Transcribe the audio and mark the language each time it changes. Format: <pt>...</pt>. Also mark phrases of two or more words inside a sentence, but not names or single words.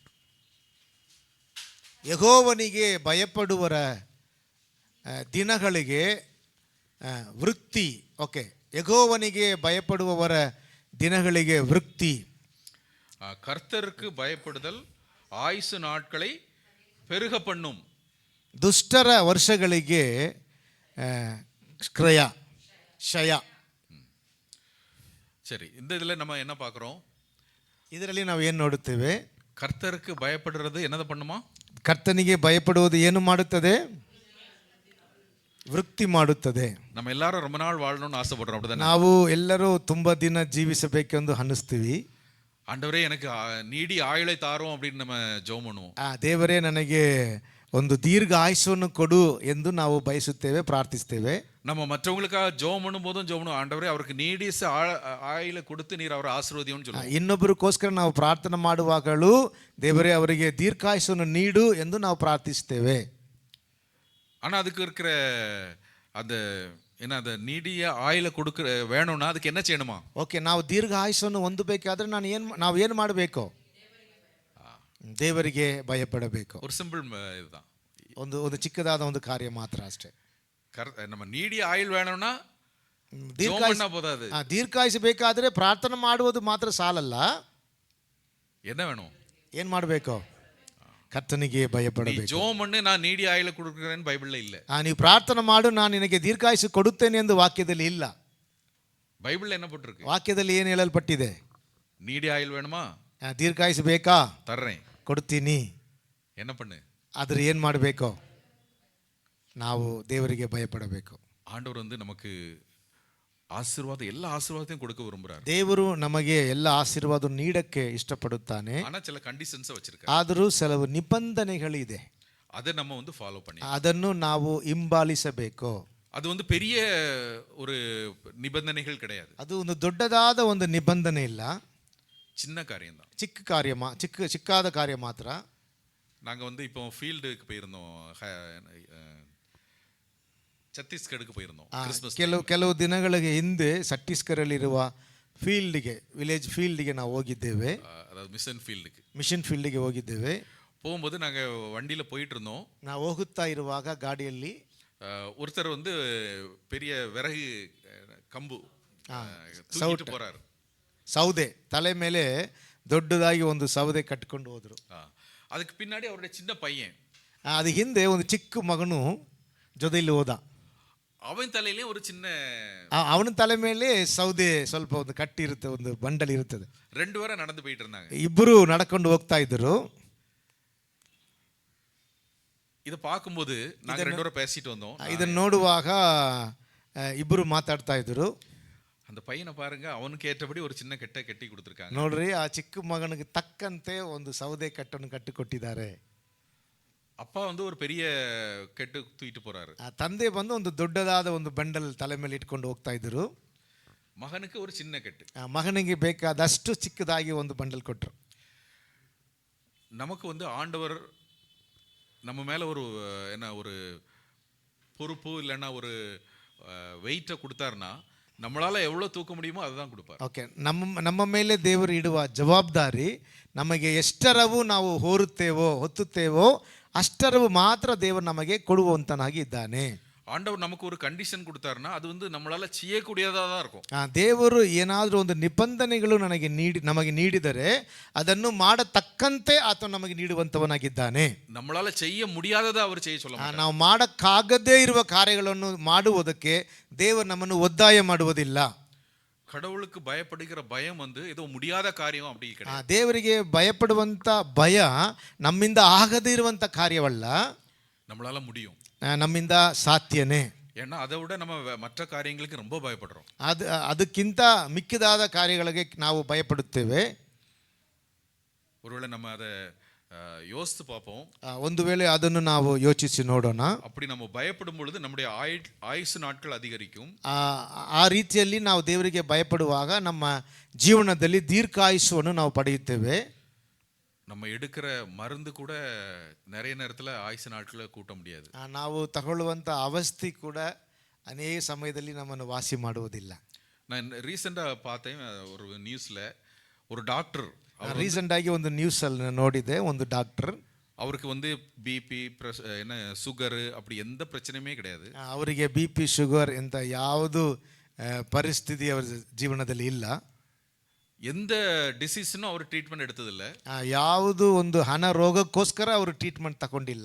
<kn>ಯೆಹೋವನಿಗೆ ಭಯಪಡುವರ ದಿನಗಳಿಗೆ ವೃತ್ತಿ. ಓಕೆ, ಯೆಹೋವನಿಗೆ ಭಯಪಡುವವರ ದಿನಗಳಿಗೆ ವೃತ್ತಿ.</kn> <ta>கர்த்தருக்கு பயப்படுதல் ஆயுசு நாட்களை பெருக பண்ணும்.</ta> <kn>ದುಷ್ಟರ ವರ್ಷಗಳಿಗೆ ಕ್ಷಯ.</kn> <ta>சரி, இந்த இதில் நம்ம என்ன பார்க்குறோம்?</ta> <kn>ಇದರಲ್ಲಿ ನಾವು ಏನು ನೋಡುತ್ತೇವೆ?</kn> <ta>கர்த்தருக்கு பயப்படுறது என்னதை பண்ணுமா?</ta> <kn>ಕರ್ತನಿಗೆ ಭಯಪಡುವುದು ಏನು ಮಾಡುತ್ತದೆ? ವೃತ್ತಿ ಮಾಡುತ್ತದೆ.</kn> <ta>நம்ம எல்லாரும் ரொம்ப நாள் வாழணும்னு ஆசைப்படுறோம், அப்படிதானே?</ta> <kn>ನಾವು ಎಲ್ಲರೂ ತುಂಬಾ ದಿನ ಜೀವಿಸಬೇಕೆಂದು ಅನ್ನಿಸ್ತೀವಿ.</kn> <ta>ஆண்டவரே எனக்கு நீடி ஆயுளை தாரோம் அப்படின்னு நம்ம ஜெபம் பண்ணுவோம்.</ta> <kn>ದೇವರೇ ನನಗೆ ಒಂದು ದೀರ್ಘ ಆಯುಷ್ಯನ್ನು ಕೊಡು ಎಂದು ನಾವು ಬಯಸುತ್ತೇವೆ, ಪ್ರಾರ್ಥಿಸ್ತೇವೆ.</kn> <ta>நம்ம மற்றவங்களுக்காக ஜெபம் பண்ணும் போதும் ஜெபம் பண்ணுவோம், ஆண்டவரே அவருக்கு நீடிய ஆயுளை கொடுத்து நீர் அவரை ஆசீர்வதியும்னு சொல்லுவோம்.</ta> <kn>ಇನ್ನೊಬ್ಬರಿಗೋಸ್ಕರ ನಾವು ಪ್ರಾರ್ಥನೆ ಮಾಡುವಾಗಲೂ ದೇವರೇ ಅವರಿಗೆ ದೀರ್ಘಾಯುಷ್ಯನ್ನು ನೀಡು ಎಂದು ನಾವು ಪ್ರಾರ್ಥಿಸ್ತೇವೆ.</kn> <ta>ஆனால் அதுக்கு இருக்கிற அந்த என்ன, அந்த நீடிய ஆயுளை கொடுக்க வேணும்னா அதுக்கு என்ன செய்யணுமா?</ta> <kn>ಓಕೆ, ನಾವು ದೀರ್ಘ ಆಯುಷ್ಯನ್ನು ಹೊಂದಬೇಕಾದ್ರೆ ನಾವು ಏನು ಮಾಡಬೇಕು? ದೇವರಿಗೆ ಭಯಪಡಬೇಕು.</kn> <ta>ஒரு சிம்பிள் இதுதான்,</ta> <kn>ಒಂದು ಚಿಕ್ಕದಾದ ಒಂದು ಕಾರ್ಯ ಮಾತ್ರ ಅಷ್ಟೇ.</kn> <ta>நம்ம நீடிய ஆயுள் வேணும்னா போதாது.</ta> <kn>ದೀರ್ಘಾಯುಷ ಬೇಕಾದ್ರೆ ಪ್ರಾರ್ಥನೆ ಮಾಡುವುದು ಮಾತ್ರ ಸಾಲಲ್ಲ.</kn> <ta>என்ன வேணும்?</ta> <kn>ಏನು ಮಾಡಬೇಕು? ಕರ್ತನಿಗೆ ಭಯಪಡಬೇಕು.</kn> <ta>ஜெபம் பண்ணு நான் நீடிய ஆயுளை கொடுக்கிறேன்னு பைபிள்ல இல்ல.</ta> <kn>ನೀವು ಪ್ರಾರ್ಥನೆ ಮಾಡು ನಾನು ನಿನಗೆ ದೀರ್ಘಾಯುಷ ಕೊಡುತ್ತೇನೆ ಎಂದು ವಾಕ್ಯದಲ್ಲಿ ಇಲ್ಲ.</kn> <ta>பைபிள்ல என்ன போட்டிருக்கு?</ta> <kn>ವಾಕ್ಯದಲ್ಲಿ ಏನು ಹೇಳಲ್ಪಟ್ಟಿದೆ?</kn> <ta>நீடிய ஆயுள் வேணுமா?</ta> <kn>ದೀರ್ಘಾಯುಷ ಬೇಕಾ?</kn> <ta>தர்றேன்,</ta> <kn>ಕೊಡ್ತೀನಿ.</kn> <ta>என்ன பண்ணு?</ta> <kn>ಆದ್ರೆ ಏನು ಮಾಡಬೇಕು? ನಾವು ದೇವರಿಗೆ ಭಯಪಡಬೇಕು.</kn> <ta>ஆண்டவர் வந்து நமக்கு ஆசீர்வாதம், எல்லா ஆசீர்வாதத்தையும் கொடுக்க விரும்புறாரு.</ta> <kn>ದೇವರು ನಮಗೆ ಎಲ್ಲ ಆಶೀರ್ವಾದ ನೀಡಕ್ಕೆ ಇಷ್ಟಪಡುತ್ತಾನೆ.</kn> <ta>ஆனா சில கண்டிஷன்ஸ் வச்சிருக்காரு.</ta> <kn>ಆದರೂ ಕೆಲವು ನಿಬಂಧನೆಗಳಿದೆ,</kn> <ta>அதை நம்ம வந்து ஃபாலோ பண்ணி</ta> <kn>ಅದನ್ನು ನಾವು ಹಿಂಬಾಲಿಸಬೇಕು.</kn> <ta>அது வந்து பெரிய ஒரு நிபந்தனைகள் கிடையாது,</ta> <kn>ಅದು ಒಂದು ದೊಡ್ಡದಾದ ಒಂದು ನಿಬಂಧನೆ ಇಲ್ಲ,</kn> <ta>சின்ன காரியம் தான்.</ta> <kn>ಚಿಕ್ಕಾದ ಕಾರ್ಯ ಮಾತ್ರ.</kn> <ta>நாங்கள் வந்து இப்போ ஃபீல்டுக்கு போயிருந்தோம், ಛತ್ತೀಸ್ಗಢಕ್ಕೆ போயிருந்தோம் கிறிஸ்மஸ்.</ta> <kn>ಕೆಲವು ದಿನಗಳಿಗೆ ಹಿಂದೆ ಛತ್ತೀಸ್ಗಢಲ್ಲಿರುವ</kn> <en>village field</en> <kn>ನಾವು ಹೋಗಿದ್ದೇವೆ.</kn> <ta>அதாவது</ta> <en>mission field</en> <kn>ಹೋಗಿದ್ದೇವೆ.</kn> <ta>போகும்போது நாங்கள் வண்டியில் போயிட்டு இருந்தோம்.</ta> <kn>ನಾವು ಹೋಗುತ್ತಾ ಇರುವಾಗ ಗಾಡಿಯಲ್ಲಿ</kn> <ta>ஒருத்தர் வந்து பெரிய விறகு கம்பு தூக்கிட்டு போறாரு.</ta> <kn>ಸೌದೆ ತಲೆ ಮೇಲೆ ದೊಡ್ಡದಾಗಿ ಒಂದು ಸೌದೆ ಕಟ್ಟಿಕೊಂಡು ಹೋದ್ರು.</kn> <ta>ಅದಕ್ಕೆ பின்னாடி அவருடைய சின்ன பையன்,</ta> <kn>ಅದು ಹಿಂದೆ ಒಂದು ಚಿಕ್ಕ ಮಗನು ಜೊತೆಯಲ್ಲಿ ಹೋದ. ಅವನ ತಲೆಯಲ್ಲಿ</kn> <ta>ஒரு சின்ன,</ta> <kn>ಅವನ ತಲೆ ಮೇಲೆ ಸೌದೆ ಸ್ವಲ್ಪ ಒಂದು ಕಟ್ಟಿ ಇರುತ್ತೆ, ಒಂದು ಬಂಡಲ್ ಇರುತ್ತದೆ.</kn> <ta>2 பேரும் நடந்து போயிட்டு இருந்தாங்க.</ta> <kn>ಇಬ್ಬರು ನಡ್ಕೊಂಡು ಹೋಗ್ತಾ ಇದ್ರು.</kn> <ta>இதை பார்க்கும்போது நாங்கள் 2 பேரும் பேசிட்டு வந்தோம்.</ta> <kn>ಇದನ್ನು ನೋಡುವಾಗ ಇಬ್ಬರು ಮಾತಾಡ್ತಾ ಇದ್ರು.</kn> <ta>அந்த பையனை பாருங்க, அவனுக்கு ஏற்றபடி ஒரு சின்ன கட்டி கொடுத்துருக்காங்க.</ta> <kn>ನೋಡ್ರಿ, ಆ ಚಿಕ್ಕ ಮಗನಿಗೆ ತಕ್ಕಂತೆ ಒಂದು ಸೌದೆ ಕಟ್ಟನ್ನು ಕಟ್ಟಿಕೊಟ್ಟಿದ್ದಾರೆ.</kn> <ta>அப்பா வந்து ஒரு பெரிய கெட்டு தூக்கிட்டு போறாரு.</ta> <kn>ತಂದೆ ಬಂದು ಒಂದು ದೊಡ್ಡದಾದ ಒಂದು ಬಂಡಲ್ ತಲೆ ಮೇಲೆ ಇಟ್ಕೊಂಡು ಹೋಗ್ತಾ ಇದ್ರು.</kn> <ta>மகனுக்கு ஒரு சின்ன கெட்டு.</ta> <kn>ಮಗನಿಗೆ ಬೇಕಾದಷ್ಟು ಚಿಕ್ಕದಾಗಿ ಒಂದು ಬಂಡಲ್ ಕೊಟ್ಟರು.</kn> <ta>நமக்கு வந்து ஆண்டவர் நம்ம மேல ஒரு என்ன ஒரு பொறுப்பு இல்லைன்னா ஒரு வெயிட்டை கொடுத்தாருன்னா நம்மளால எவ்வளவு தூக்க முடியுமோ அதுதான் கொடுப்பார்.</ta> <kn>ಓಕೆ, ನಮ್ಮ ಮೇಲೆ ದೇವರು ಇಡುವ ಜವಾಬ್ದಾರಿ ನಮಗೆ ಎಷ್ಟರವು ನಾವು ಹೊತ್ತುತ್ತೇವೋ ಅಷ್ಟರವು ಮಾತ್ರ ದೇವರು ನಮಗೆ ಕೊಡುವಂತನಾಗಿ ಇದ್ದಾನೆ.</kn> <ta>ஆண்டவர் நமக்கு ஒரு கண்டிஷன் கொடுத்தாருன்னா அது வந்து நம்மளால செய்யக்கூடியதா தான் இருக்கும்.</ta> <kn>ದೇವರು ಏನಾದರೂ ಒಂದು ನಿಬಂಧನೆಗಳು ನಮಗೆ ನೀಡಿದರೆ ಅದನ್ನು ಮಾಡತಕ್ಕಂತೆ ಆತ ನಮಗೆ ನೀಡುವಂತವನಾಗಿದ್ದಾನೆ.</kn> <ta>நம்மளால செய்ய முடியாததை அவர் செய்ய சொல்ல மாட்டார்.</ta> <kn>ನಾವು ಮಾಡಕ್ಕಾಗದೇ ಇರುವ ಕಾರ್ಯಗಳನ್ನು ಮಾಡುವುದಕ್ಕೆ ದೇವರು ನಮ್ಮನ್ನು ಒತ್ತಾಯ ಮಾಡುವುದಿಲ್ಲ.</kn> <ta>கடவுளுக்கு பயப்படுகிற பயம் வந்து ஏதோ முடியாத காரியம் அப்படி கிடையாது.</ta> <kn>ದೇವರಿಗೆ ಭಯಪಡುವಂತ ಭಯ ನಮ್ಮಿಂದ ಆಗದೇ ಇರುವಂತ ಕಾರ್ಯವಲ್ಲ,</kn> <ta>நம்மளால முடியும்.</ta> <kn>ನಮ್ಮಿಂದ ಸಾಧ್ಯನೇ.</kn> <ta>ஏன்னா அதை விட நம்ம மற்ற காரியங்களுக்கு ரொம்ப பயப்படுறோம்.</ta> <kn>ಅದಕ್ಕಿಂತ ಮಿಕ್ಕಿದಾದ ಕಾರ್ಯಗಳಿಗೆ ನಾವು ಭಯಪಡುತ್ತೇವೆ.</kn> <ta>ஒருவேளை நம்ம அதை யோசித்து பார்ப்போம்.</ta> <kn>ಒಂದು ವೇಳೆ ಅದನ್ನು ನಾವು ಯೋಚಿಸಿ ನೋಡೋಣ.</kn> <ta>அப்படி நம்ம பயப்படும் பொழுது நம்முடைய ஆயுசு நாட்கள் அதிகரிக்கும்.</ta> <kn>ಆ ರೀತಿಯಲ್ಲಿ ನಾವು ದೇವರಿಗೆ ಭಯಪಡುವಾಗ ನಮ್ಮ ಜೀವನದಲ್ಲಿ ದೀರ್ಘಾಯುಷ್ಯವನ್ನು ನಾವು ಪಡೆಯುತ್ತೇವೆ.</kn> <ta>நம்ம எடுக்கிற மருந்து கூட நிறைய நேரத்தில் ஆயுசு நாட்களை கூட்ட முடியாது.</ta> <kn>ನಾವು ತಗೊಳ್ಳುವಂಥ ಔಷಧಿ ಕೂಡ ಅನೇಕ ಸಮಯದಲ್ಲಿ ನಮ್ಮನ್ನು ವಾಸಿ ಮಾಡುವುದಿಲ್ಲ.</kn> <ta>நான் ரீசெண்டாக பார்த்தேன் ஒரு நியூஸில் ஒரு டாக்டர்</ta> <kn>ರೀಸೆಂಟ್ ಆಗಿ ಒಂದು ನ್ಯೂಸ್ ಅಲ್ಲಿ ನೋಡಿದೆ. ಒಂದು ಡಾಕ್ಟರ್,</kn> <ta>அவருக்கு வந்து பிபி என்ன சுகரு அப்படி எந்த பிரச்சனையுமே கிடையாது.</ta> <kn>ಅವರಿಗೆ</kn> <en>BP sugar</en> <kn>ಎಂತ ಯಾವುದು ಪರಿಸ್ಥಿತಿ ಅವರ ಜೀವನದಲ್ಲಿ ಇಲ್ಲ.</kn> <ta>எந்த டிசீஸ்னும் அவர் ட்ரீட்மெண்ட் எடுத்ததில்லை.</ta> <kn>ಯಾವುದು ಒಂದು ಹಣ ರೋಗಕ್ಕೋಸ್ಕರ ಅವರು ಟ್ರೀಟ್ಮೆಂಟ್ ತಗೊಂಡಿಲ್ಲ.</kn>